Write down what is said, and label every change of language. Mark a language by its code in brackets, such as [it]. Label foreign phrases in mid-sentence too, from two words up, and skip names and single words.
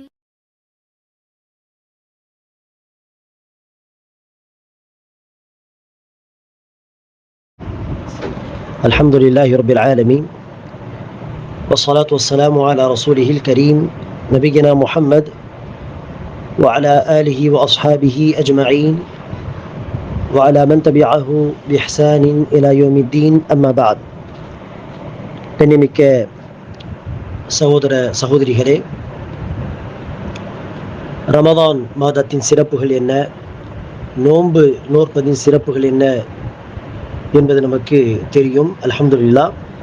[ar] الحمد لله رب العالمين والصلاة والسلام على رسوله الكريم نبينا محمد وعلى آله وأصحابه أجمعين وعلى من تبعه بإحسان إلى يوم الدين أما بعد. [ta] கண்ணியமிக்க சகோதர சகோதரிகளே, ரமதான் மாதத்தின் சிறப்புகள் என்ன, நோன்பு நோற்பதின் சிறப்புகள் என்ன என்பது நமக்கு தெரியும். [ar] الحمد لله.